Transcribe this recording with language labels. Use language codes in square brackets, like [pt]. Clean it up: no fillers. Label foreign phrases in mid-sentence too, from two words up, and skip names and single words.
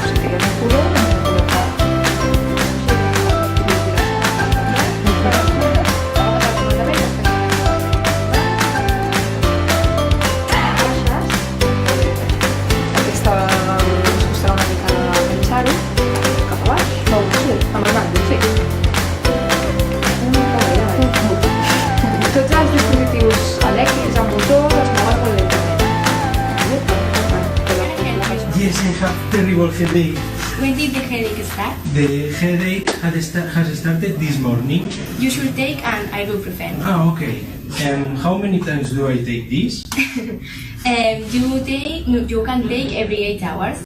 [ca] Si tirem un color, doncs el color fa. Aquesta ens costarà una mica pensar-ho cap a baix. No, sí, amb el mando, sí. Tots els dispositius elèctrics amb motor es mouen molt lentament. [en] Yes, I have terrible headache. When did the headache start? The headache has started this morning. You should take an ibuprofen. Ah, okay. And how many times do I take this? You can take every 8 hours.